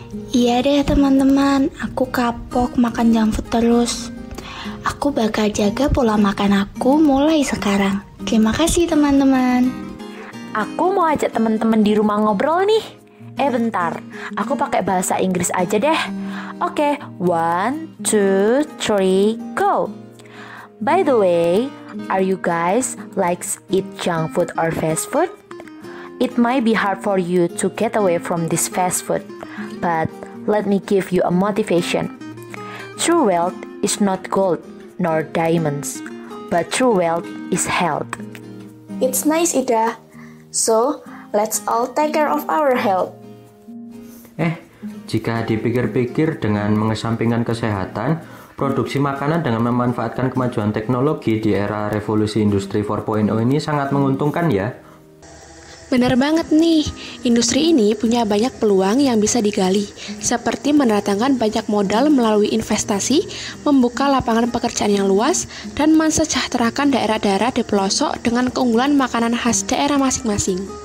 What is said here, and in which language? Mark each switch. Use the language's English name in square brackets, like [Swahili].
[Indonesian] Iya deh teman-teman, aku kapok makan junk food terus. Aku bakal jaga pola makan aku mulai sekarang. Terima kasih teman-teman. Aku mau ajak teman-teman di rumah ngobrol nih. Bentar, aku pakai bahasa Inggris aja deh. Oke, 1, 2, 3, go! [English] By the way, are you guys like eat junk food or fast food? It might be hard for you to get away from this fast food, but let me give you a motivation. True wealth is not gold nor diamonds, but true wealth is health. It's nice, Ida. So, let's all take care of our health. [Indonesian] Jika dipikir-pikir dengan mengesampingkan kesehatan, produksi makanan dengan memanfaatkan kemajuan teknologi di era revolusi industri 4.0 ini sangat menguntungkan ya. Benar banget nih, industri ini punya banyak peluang yang bisa digali, seperti mendatangkan banyak modal melalui investasi, membuka lapangan pekerjaan yang luas, dan mensejahterakan daerah-daerah di pelosok dengan keunggulan makanan khas daerah masing-masing.